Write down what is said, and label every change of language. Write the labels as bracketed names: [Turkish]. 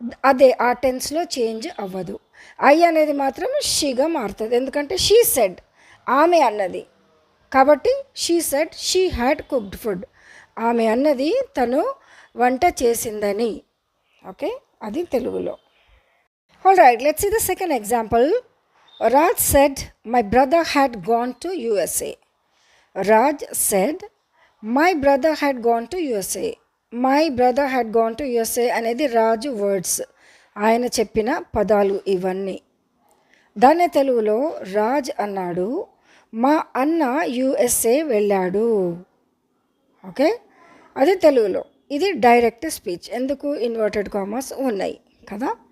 [Telugu] అదే ఆ టెన్స్లో చేంజ్ అవ్వదు. ఐ అనేది మాత్రం షీగా మారుతుంది, ఎందుకంటే షీ సెడ్ ఆమె అన్నది కాబట్టి. [English] she said she had cooked food, [Telugu] ఆమె అన్నది తను వంట చేసిందని. [English] okay, [Telugu] అది తెలుగులో. [English] All right, let's see the second example. Raj said my brother had gone to USA. Raj said my brother had gone to USA. My brother had gone to USA [Telugu] అనేది రాజు words, ఆయన చెప్పిన పదాలు ఇవన్నీ. దాన్ని తెలుగులో రాజ్ అన్నాడు మా అన్న యుఎస్ఏ వెళ్ళాడు. ఓకే, అది తెలుగులో. ఇది డైరెక్ట్ స్పీచ్, ఎందుకు ఇన్వర్టెడ్ కామర్స్ ఉన్నాయి కదా.